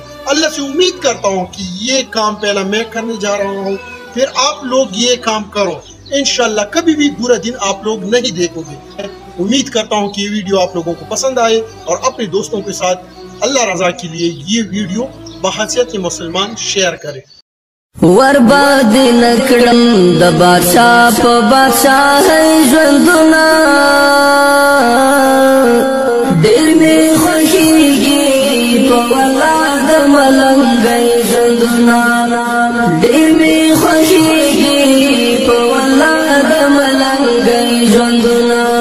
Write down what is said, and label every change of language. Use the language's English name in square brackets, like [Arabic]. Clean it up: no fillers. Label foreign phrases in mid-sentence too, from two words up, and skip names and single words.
[Hindi] अल्लाह से उम्मीद करता हूँ कि ये काम पहला मैं करने जा रहा हूँ, फिर आप लोग ये काम करो। इंशाल्लाह कभी भी बुरा दिन आप लोग नहीं देखोगे। उम्मीद करता हूँ कि ये वीडियो आप लोगों को पसंद आए और अपने दोस्तों के साथ अल्लाह रजा के लिए ये वीडियो बहैसियत मुसलमान शेयर करें। [Pashto] ورباد نکړم د بادشاہ په بادشاہ ژوندونه ډېر مې خوښیږي په ولاد ملنګي ژوندونه ډېر مې خوښیږي په ولاد ملنګي ژوندونه